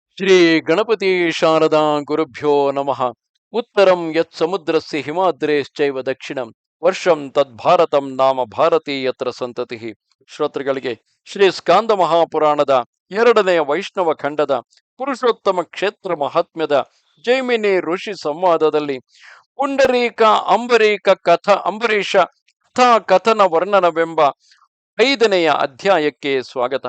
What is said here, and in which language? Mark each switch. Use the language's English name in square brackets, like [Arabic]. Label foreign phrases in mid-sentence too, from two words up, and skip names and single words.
[Sanskrit] ಶ್ರೀ ಗಣಪತಿ ಶಾರದಾ ಗುರುಭ್ಯೋ ನಮಃ. ಉತ್ತರಂ ಯತ್ ಸಮುದ್ರಸ್ಯ ಹಿಮಾದ್ರೇಶ್ಚೈವ ದಕ್ಷಿಣಂ ವರ್ಷಂ ತದ್ಭಾರತಂ ನಾಮ ಭಾರತೀ ಯತ್ರ ಸಂತತಿ. [Kannada] ಶ್ರೋತೃಗಳಿಗೆ ಶ್ರೀ ಸ್ಕಾಂದ ಮಹಾಪುರಾಣದ 2ನೇ ವೈಷ್ಣವ ಖಂಡದ ಪುರುಷೋತ್ತಮ ಕ್ಷೇತ್ರ ಮಹಾತ್ಮ್ಯದ ಜೈಮಿನಿ ಋಷಿ ಸಂವಾದದಲ್ಲಿ ಪುಂಡರೀಕ ಅಂಬರೀಷ ಕಥಾ ಕಥನ ವರ್ಣನವೆಂಬ 5ನೆಯ ಅಧ್ಯಾಯಕ್ಕೆ ಸ್ವಾಗತ.